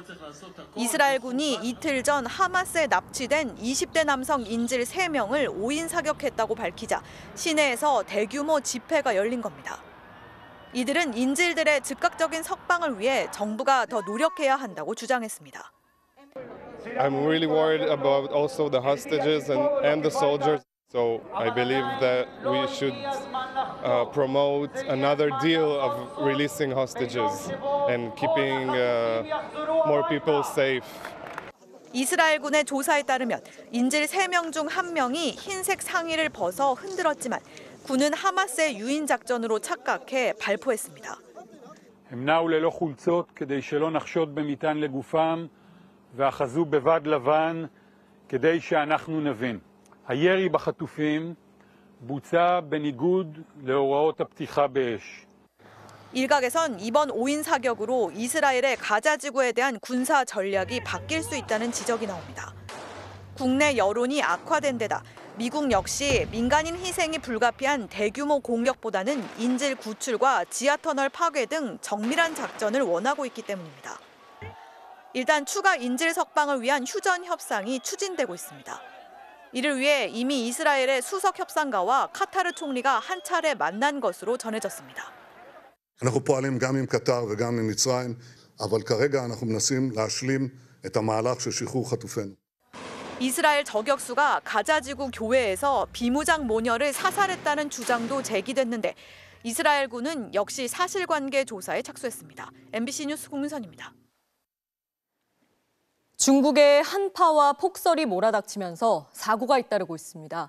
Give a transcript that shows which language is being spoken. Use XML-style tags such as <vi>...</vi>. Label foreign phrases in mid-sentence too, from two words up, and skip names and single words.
<ko>이스라엘군이 이틀 전 하마스에 납치된 20대 남성 인질 3명을 5인 사격했다고 밝히자 시내에서 대규모 집회가 열린 겁니다. 이들은 인질들의 즉각적인 석방을 위해 정부가 더 노력해야 한다고 주장했습니다.</ko> <en>I'm really worried about also the hostages and the soldiers. So I believe that we should promote another deal of releasing hostages and keeping more people safe.</en> <ko>이스라엘군의 조사에 따르면 인질 3명 중 1명이 흰색 상의를 벗어 흔들었지만 군은 하마스의 유인 작전으로 착각해 발포했습니다.</ko> <he>הם נעו ללא חולצות כדי שלא נחשוד במטען לגופם ואחזו בבד לבן כדי שאנחנו נבין. הירי בחטופים בוצע בניגוד להוראות הפתיחה באש.</he> <ko>일각에선 이번 5인 사격으로 이스라엘의 가자 지구에 대한 군사 전략이 바뀔 수 있다는 지적이 나옵니다. 국내 여론이 악화된 데다 미국 역시 민간인 희생이 불가피한 대규모 공격보다는 인질 구출과 지하터널 파괴 등 정밀한 작전을 원하고 있기 때문입니다. 일단 추가 인질 석방을 위한 휴전 협상이 추진되고 있습니다. 이를 위해 이미 이스라엘의 수석 협상가와 카타르 총리가 한 차례 만난 것으로 전해졌습니다.</ko> <he>אנחנו פועלים גם עם קטר וגם עם מצרים, אבל כרגע אנחנו מנסים להשלים את המהלך של שחרור חטופינו.</he> <ko>이스라엘 저격수가 가자지구 교회에서 비무장 모녀를 사살했다는 주장도 제기됐는데 이스라엘군은 역시 사실관계 조사에 착수했습니다. MBC 뉴스 공윤선입니다. 중국의 한파와 폭설이 몰아닥치면서 사고가 잇따르고 있습니다.</ko>